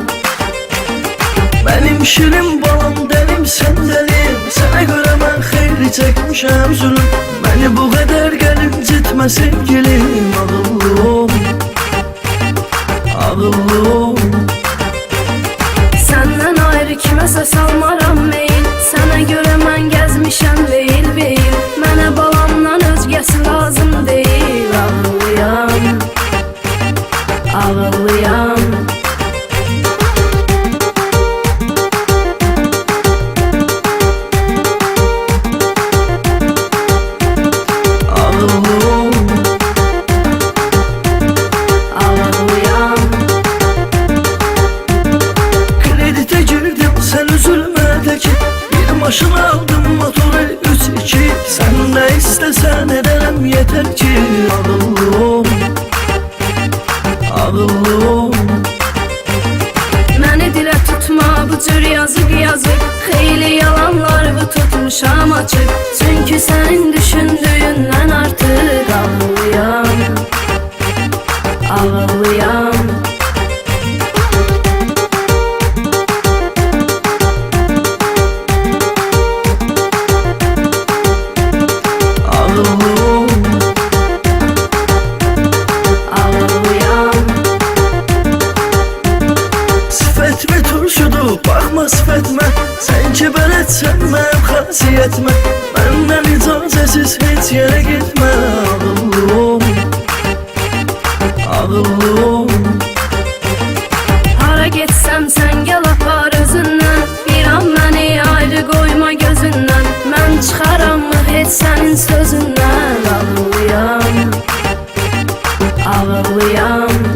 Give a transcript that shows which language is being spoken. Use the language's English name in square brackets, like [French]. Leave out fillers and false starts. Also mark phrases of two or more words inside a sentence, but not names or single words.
[Turkish] benim şirin balam delim sen delim. Sana göre ben xeyli çekmişim zulüm. Beni bu kadar gelip gitme sevgilim. [Azerbaijani] Ağıllım, ağıllım, Senden ayrı kiməsə salmaram meyil. Sənə görə mən gəzmişəm beyil beyil. Mənə balamdan özgəsi lazım deyil. Ağlıyam, ağlıyam. ağıllım, Ağlıyam, [Turkish] kredite girdim sen üzülme de ki. Bir maşın aldım motoru 3-2. Sen ne istesen ederim yeter ki. [Azerbaijani] Ağıllım, ağıllım, məni dilə tutma bu cür yazıq yazıq. Xeyli yalanlarımı tutmuşam açıq. Çünki sənin düşündüyündən artıq. Ağlıyam, ağlıyam. ağıllım, Ağlıyam, [Turkish] sifetme turşudu bakma sifetme. Sen ki ben etsen ben hasiyetme. Benden icazesiz hiç yere gitme. [Azerbaijani] Ağıllım, ağıllım, hara getsəm sən gəl apar özündən. Bir an məni ayrı qoyma gözündən. Mən çıxaram mı heç sənin sözündən. Ağlıyam, ağlıyam.